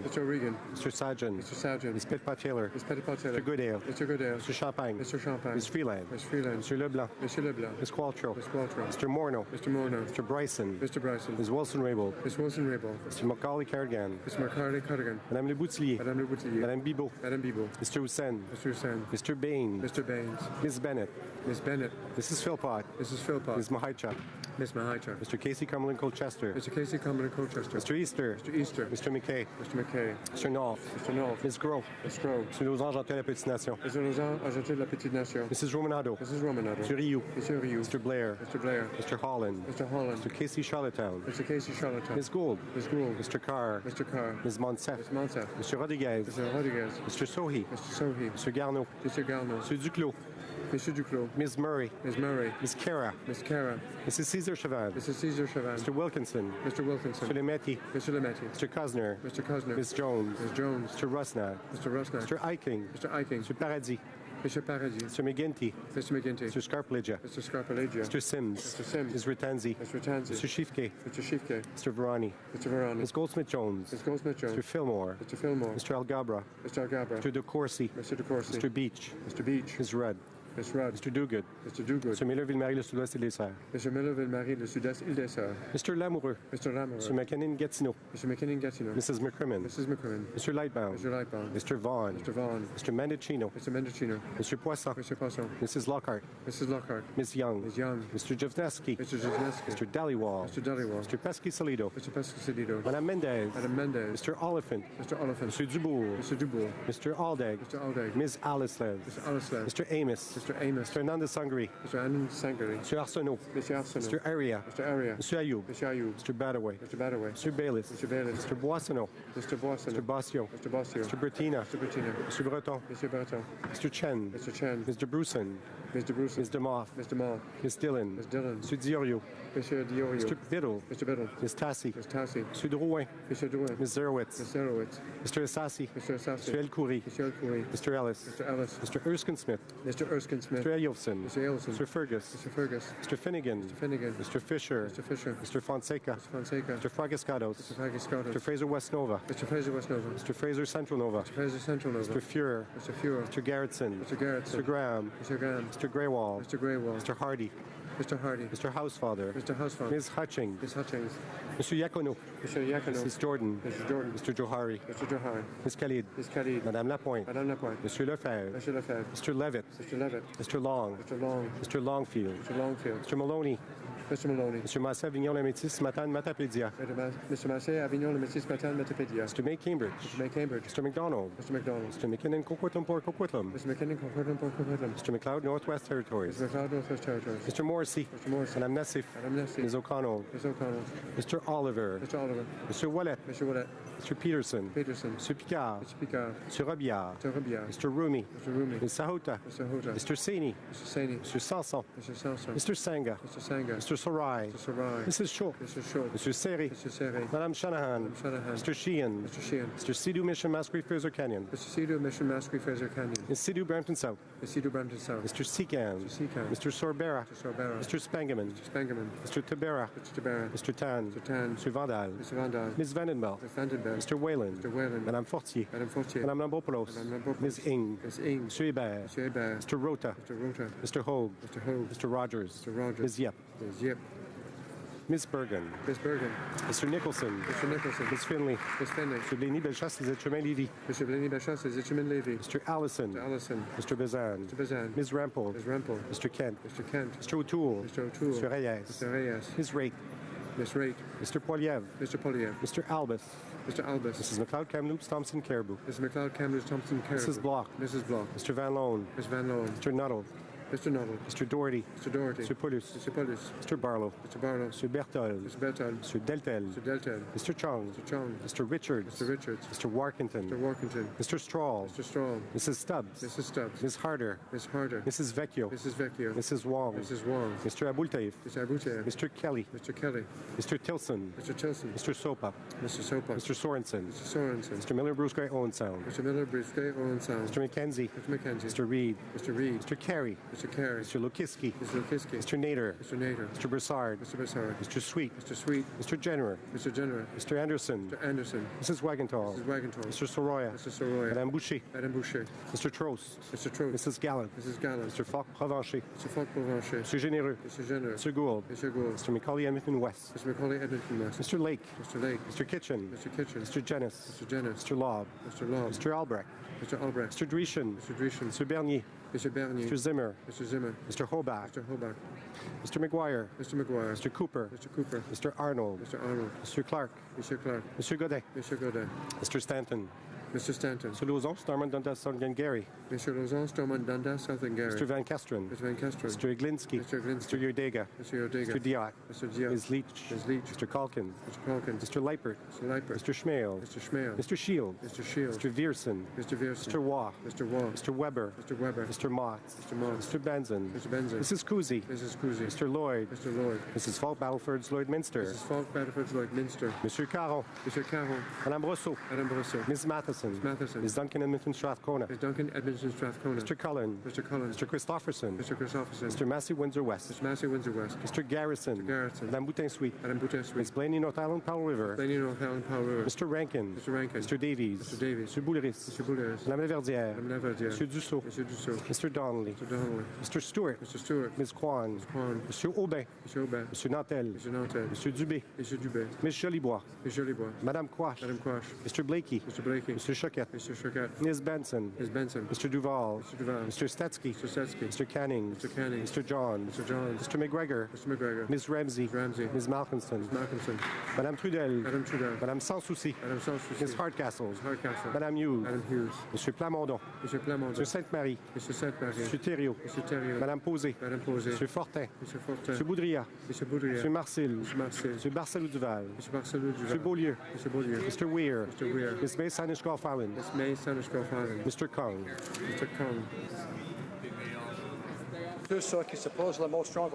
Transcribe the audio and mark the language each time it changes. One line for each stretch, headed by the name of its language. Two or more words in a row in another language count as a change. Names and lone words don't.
English: Mr. O'Regan. Mr. Sajan. Mr. Sajan. Ms. Petitpas-Taylor. Ms. Petitpas-Taylor. Mr. Goodale. Mr. Goodale. Mr. Champagne. Mr. Champagne. Ms. Freeland. Ms. Freeland. Mr. Leblanc. Mr. Leblanc. Ms. Qualtrough. Ms. Qualtrough. Mr. Morneau. Mr. Morneau. Mr. Bryson. Mr. Bryson. Ms. Wilson-Raybould. Ms. Wilson-Raybould. Mr. Macaulay-Cardigan. Mr. Macaulay-Cardigan. Madame Le Boutillier. Madame Le Boutillier. Madame Bibeau. Madame Bibeau. Mr. Hussain. Mr. Hussain. Mr. Bain. Mr. Baines. Ms. Bennett. Ms. Bennett. Mrs. Philpott. Mrs. Philpott. Ms. Mahicha. Ms. Mahicha. Mr. Casey Cumberland-Colchester. Mr. Casey Cumberland-Colchester. Mr. Easter. Mr. Easter. Mr. McKay. Mr. McKay. Mr. North. Mr. North. Ms. Gros. Ms. Gros. Mr. Lausanne, Argentin, La Petite Nation. Mr. Lausanne, Argentin, La Petite Nation. Mrs. Romanado. Mrs. Romanado. Mr. Rioux. Mr. Rioux. Mr. Blair. Mr. Blair. Mr. Holland. Mr. Holland. Mr. Casey Charlottetown. Mr. Casey Charlottetown. Ms. Gould. Ms. Gould. Mr. Carr. Mr. Carr. Ms. Monsef. Ms. Monsef. Mr. Rodriguez. Mr. Rodriguez. Mr. Sohi. Mr. Sohi. Mr. Garneau. Mr. Garneau. Mr. Duclos. Mr. Duclos. Ms. Murray. Ms. Murray. Ms. Cara. Ms. Cara. Mrs. Cesar Chavan. Mrs. Cesar Chavan. Mr. Wilkinson. Mr. Wilkinson. Mr. Lemetti. Mr. Lemetti. Mr. Cosner. Mr. Cosner. Ms. Jones. Ms. Jones. Mr. Rusnak. Mr. Rusnak. Mr. Eiking. Mr. Eiking. Mr. Paradis. Mr. Paradis. Mr. McGinty. Mr. McGinty. Mr. Scarpelegia. Mr. Scarpelegia. Mr. Sims. Mr. Sims. Ms. Ratanzi. Mr. Ratanzi. Mr. Shifke. Mr. Shifke. Mr. Varani. Mr. Varani. Ms. Goldsmith-Jones. Ms. Goldsmith-Jones. Mr. Fillmore. Mr. Fillmore. Mr. Algabra. Mr. Algabra. Mr. De Courcy. Mr. De Courcy. Mr. Beach. Mr. Beach. Ms. Rudd. Ms. Rudd. Mr. Dogood. Mr. Dogood. Mr. Miller-Ville-Marie, le Sud-Ouest et les Serres. Mr. Miller-Ville-Marie, le Sud-Est, Île-des-Sœurs. Mr. Lamoureux. Mr. Lamoureux. Mr. McKinnon-Gatineau. Mr. McKinnon-Gatineau. Mrs. McCrimmon. Mrs. McCrimmon. Mr. Lightbound. Mr. Lightbound. Mr. Vaughn. Mr. Vaughn. Mr. Mendocino. Mr. Mendocino. Mr. Poisson. Mr. Poisson. Mrs. Lockhart. Mrs. Lockhart. Ms. Young. Ms. Young. Mr. Javneski. Mr. Javneski. Mr. Dhaliwal. Mr. Dhaliwal. Mr. Pesky-Salido. Mr. Pesky-Salido. Madame Mendez. Madame Mendez. Mr. Oliphant. Mr. Oliphant. Mr. Dubourg. Mr. Dubourg. Mr. Aldag. Mr. Aldag. Ms. Alislev. Mr. Alislev. Mr. Amos. Mr. Amos. Mr. Hernandez Sangri. Mr. Anand Sangari. Mr. Arsenault. Mr. Arsenault. Mr. Aria. Mr. Aria. Mr. Ayoub. Mr. Ayoub. Mr. Badaway. Mr. Badaway. Mr. Baylis. Mr. Baylis. Mr. Boissonneau. Mr. Boissonneau. Mr. Bossio. Mr. Bossio. Mr. Bertina. Mr. Bertina. Mr. Breton. Mr. Breton. Mr. Chen. Mr. Chen. Mr. Bruson. Mr. Bruce. Mr. Moth. Mr. Moth. Ms. Dillon. Ms. Dillon. Mr. Diorio. Mr. Diorio. Mr. Biddle. Mr. Biddle. Ms. Tassi. Ms. Tassi. Mr. Drouin. Mr. Drouin. Ms. Zerowitz. Ms. Zerowitz. Mr. Assassi. Mr. Assassi. Mr. El Khoury. Mr. El Khoury. Mr. Ellis. Mr. Ellis. Mr. Erskine Smith. Mr. Erskine Smith. Mr. Eyolfson. Mr. Eyolfson. Mr. Fergus. Mr. Fergus. Mr. Finnegan. Mr. Finnegan. Mr. Fisher. Mr. Fisher. Mr. Fonseca. Mr. Fonseca. Mr. Fragascados. Mr. Fragascados. Mr. Fraser Westnova. Mr. Fraser Westnova. Mr. Fraser Central Nova. Mr. Fraser Central Nova. Mr. Fuhrer. Mr. Fuhrer. Mr. Garrettson. Mr. Garrettson. Mr. Graham. Mr. Graham. Mr. Greywall. Mr. Greywall. Mr. Hardy. Mr. Hardy. Mr. Housefather. Mr. Housefather. Ms. Hutchings. Ms. Hutchings. Mr. Yacono. Mr. Yacono. Mrs. Jordan. Mrs. Jordan. Mr. Johari. Mr. Johari. Ms. Khalid. Ms. Khalid. Madame Lapointe. Madame Lapointe. Monsieur Lefebvre. Mr. Lefebvre. Mr. Levitt. Mr. Levitt. Mr. Long. Mr. Long. Mr. Longfield. Mr. Longfield. Mr. Maloney. Mr. Maloney. Mr. Massé Avignon La Métis Matane Matapédia. Mr. Massé Avignon Le Métis Matane Matapédia. Mr. May Cambridge. Mr. May Cambridge. Mr. McDonald. Mr. McDonald. Mr. McKinnon Coquitlam Port Coquitlam. Mr. McKinnon Coquitlam. Mr. McLeod Northwest Territories. Mr. McLeod Northwest Territories. Mr. Morrissey. Mr. Morrissey. Madame Nassif. Madame Nassif. Ms. O'Connell. Ms. O'Connell. Mr. Oliver. Mr. Oliver. Mr. Wallet. Mr. Wallet. Mr. Peterson. Peterson. Mr. Picard. Mr. Picard. Mr. Robillard. Mr. Robillard. Mr. Rumi. Mr. Rumi. Ms. Sahota. Mr. Hota. Mr. Saini. Mr. Saini. Mr. Sanson. Mr. Sanson. Mr. Sanga. Mr. Sanga. Mr. Sarai. Mr. Sarai. Mrs. Shaw. Mr. Shaw. Mr. Seri. Mr. Serre. Madame Shanahan. Madame Shanahan. Mr. Sheehan. Mr. Sheehan. Mr. Sidhu Mission Masquerade Fraser Canyon. Mr. Sidhu Mission Masquerade Fraser Canyon. Ms. Sidhu Brampton South. Ms. Sidhu Brampton South. Mr. Secan. Mr. Secan. Mr. Sorbera. Mr. Sorbera. Mr. Spangaman. Mr. Spangaman. Mr. Tabera. Mr. Tabera. Mr. Tan. Mr. Tan. Mr. Vandal. Mr. Vandal. Ms. Vandenberg. Ms. Vandenberg. Mr. Whalen. Mr. Whalen. Madame Fortier. Madame Fortier. Madame Lambopoulos. Madame Lambopoulos. Ms. Ing. Ms. Ing. Mr. Hébert. Mr. Hébert. Mr. Rota. Mr. Rota. Mr. Hogue. Mr. Hogue. Mr. Rogers. Mr. Rogers. Ms. Yep. Ms. Yep. Ms. Bergen. Ms. Bergen. Mr. Nicholson. Mr. Nicholson. Ms. Finley. Ms. Finley. Mr. Blény-Bellechasse, les Etchemins-Lévis. Mr. Blény-Bellechasse, les Etchemins-Lévis. Mr. Allison. Mr. Allison. Mr. Bazan. Mr. Bazan. Ms. Rampel. Ms. Rampel. Mr. Kent. Mr. Kent. Mr. O'Toole. Mr. O'Toole. Mr. Reyes. Mr. Reyes. Ms. Raitt. Ms. Raitt. Mr. Poiliev. Mr. Poliev. Mr. Albus. Mr. Albus. Mrs. McLeod Kamloops Thompson Caribou. Mrs. McLeod Kamloops Thompson Caribou. Mrs. Block. Mrs. Block. Mr. Van Loan. Ms. Van Loan. Mr. Nuttall. Mr. Nuttall. Mr. Doherty. Mr. Doherty. Mr. Paulus. Mr. Paulus. Mr. Barlow. Mr. Barlow. Mr. Berthold. Mr. Berthold. Mr. Deltel. Mr. Deltel. Mr. Chong. Mr. Chong. Mr. Richards. Mr. Richards. Mr. Warkington. Mr. Warkington. Mr. Strahl. Mr. Strahl. Mrs. Stubbs. Mrs. Stubbs. Ms. Harder. Ms. Harder. Mrs. Vecchio. Mrs. Vecchio. Mrs. Wong. Mrs. Wong. Mr. Abultaif. Mr. Aboutev. Mr. Kelly. Mr. Kelly. Mr. Tilson. Mr. Tilson. Mr. Sopa. Mr. Sopa. Mr. Sorensen. Mr. Sorensen. Mr. Miller Bruce Gray Owen Sound. Mr. Miller Brisket Owen Sound. Mr. McKenzie. Mr. McKenzie. Mr. Reed. Mr. Reed. Mr. Carey. Mr. Carey. Mr. Lukiski. Mr. Lukiski. Mr. Nader. Mr. Nader. Mr. Broussard. Mr. Broussard. Mr. Sweet. Mr. Sweet. Mr. Jenner. Mr. Jenner. Mr. Anderson. Mr. Anderson. Mrs. Wagenthal. Mrs. Wagenthal. Mr. Soroya. Mr. Soroya. Madame Boucher. Madame Boucher. Mr. Trost. Mr. Trost. Mrs. Gallant. Mrs. Gallant. Mr. Falk Provencher. Mr. Falk Provencher. Mr. Généreux. Mr. Généreux. Mr. Gould. Mr. Gould. Mr. Macaulay Edmonton West. Mr. Macaulay Edmonton West. Mr. Lake. Mr. Lake. Mr. Kitchen. Mr. Kitchen. Mr. Jennis. Mr. Jennis. Mr. Lobb. Mr. Lobb. Mr. Albrecht. Mr. Albrecht. Mr. Dreeshen. Mr. Dreeshen. Mr. Bernier. Mr. Bernier. Mr. Zimmer. Mr. Zimmer. Mr. Hobach. Mr. Hobach. Mr. McGuire. Mr. McGuire. Mr. Cooper. Mr. Cooper. Mr. Arnold. Mr. Arnold. Mr. Clark. Mr. Clark. Mr. Godet. Mr. Godet. Mr. Stanton. Mr. Stanton. Mr. Lauzon, Starman, Dundas, Gary. Mr. Lauzon, Stormont, Dundas, Southern Gary. Mr. Van Kesteren. Mr. Van Kesteren. Mr. Iglinski. Mr. Iglinski. Mr. Yordega. Mr. Yordega. Mr. Diak. Mr. Diak. Ms. Leach. Ms. Leach. Mr. Calkins. Mr. Calkins. Mr. Leipert. Mr. Leipert. Mr. Schmale. Mr. Schmale. Mr. Shield. Mr. Shields. Mr. Viersen. Mr. Viersen. Mr. Waugh. Mr. Waugh. Mr. Weber. Mr. Weber. Mr. Motts. Mr. Motts. Mr. Benson. Mr. Benson. Mrs. Cousy. Mrs. Cousy. Mr. Lloyd. Mr. Lloyd. Mrs. Falk Battleford's Lloyd Minster. Mrs. Falk Battleford's Lloyd Minster. Mr. Caron. Mr. Caron. Madame Brosseau. Madame Brosseau. Ms. Matheson. Ms. Matheson. Ms. Duncan Edmonton Strathcona. Ms. Duncan Edmonton Strathcona. Mr. Cullen. Mr. Cullen. Mr. Christopherson. Mr. Christopherson. Mr. Massey Windsor West. Mr. Massey Windsor West. Mr. Garrison. Mr. Garrison. Madame Boutin Sweet. Madame Boutin Sweet. Ms. Blaney North Island Powell River. Blaney North Island Powell River. Mr. Rankin. Mr. Rankin. Mr. Davies. Mr. Davies. Mr. Bouleris. Mr. Bouleris. Madame Laverdière. Madame Laverdière. Mr. Dussault. Mr. Dussault. Mr. Donnelly. Mr. Donnelly. Mr. Stewart. Mr. Stewart. Ms. Kwan. Ms. Kwan. Monsieur Aubin. Mr. Aubin. Monsieur Nantel. Mr. Nantel. Monsieur Dubé. Mr. Dubé. Ms. Jolibois. Ms. Jolibois. Madame Quash. Madame Quash. Mr. Blakey. Mr. Blakey. Mr. Choquette. Mr. Choquette. Ms. Benson. Ms. Benson. Mr. Duval. Mr. Duval. Mr. Stetsky. Mr. Setsky. Mr. Canning. Mr. Canning. Mr. Johns. Mr. Johns. Mr. McGregor. Mr. McGregor. Ms. Ramsey. Ms. Ramsey. Ms. Malcolmson. Ms. Malcolmson. Madame Trudel. Madame Trudel. Madame Sans Souci. Madame Sans Souci. Ms. Hardcastle. Ms. Hardcastle. Madame Hughes. Madame Hughes. Monsieur Plamondon. Monsieur Plamondon. Monsieur Sainte-Marie. Monsieur Sainte-Marie. Monsieur Thériault. Monsieur Thériault. Madame Posé. Madame Posé. Monsieur Fortin. Monsieur Fortin. Monsieur Boudria. Monsieur Boudria. Monsieur Marcel. Monsieur Marcel. Monsieur Barcelou Duval. Monsieur Barcelou Duval. Monsieur Beaulieu. Monsieur Beaulieu. Mr. Weir. Mr. Weir. Ms. May Sanish-Golf Island. Ms. May Sanish-Golf Island. Mr. Kong. Mr. Kong.
French: Ceux qui s'opposent à la motion.